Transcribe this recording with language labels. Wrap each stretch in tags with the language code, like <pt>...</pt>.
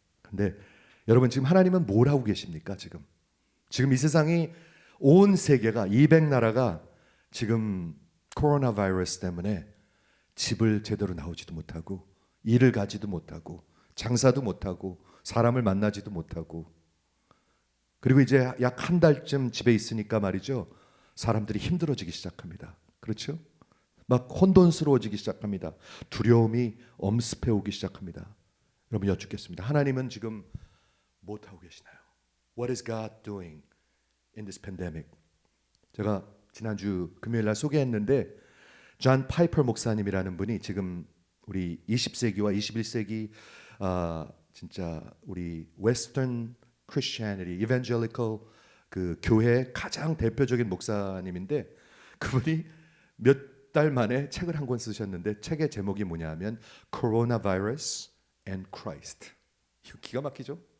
<ko>근데 여러분 지금 하나님은 뭘 하고 계십니까? 지금 이 세상이, 온 세계가 200나라가 지금 코로나 바이러스 때문에 집을 제대로 나오지도 못하고, 일을 가지도 못하고, 장사도 못하고, 사람을 만나지도 못하고, 그리고 이제 약 한 달쯤 집에 있으니까 말이죠, 사람들이 힘들어지기 시작합니다. 그렇죠? 막 혼돈스러워지기 시작합니다. 두려움이 엄습해 오기 시작합니다. 여러분 여쭙겠습니다. 하나님은 지금 무엇하고 계시나요?</ko> <en>What is God doing in this pandemic?</en> <ko>제가 지난주 금요일 날 소개했는데, 존 파이퍼 목사님이라는 분이 지금 우리 20세기와 21세기 진짜 우리 웨스턴 크리스천애니티 이벤젤리컬 그 교회의 가장 대표적인 목사님인데, 그분이 몇 달 만에 책을 한 권 쓰셨는데, 책의 제목이 뭐냐면 Corona Virus and Christ. 이거 기가 막히죠?</ko>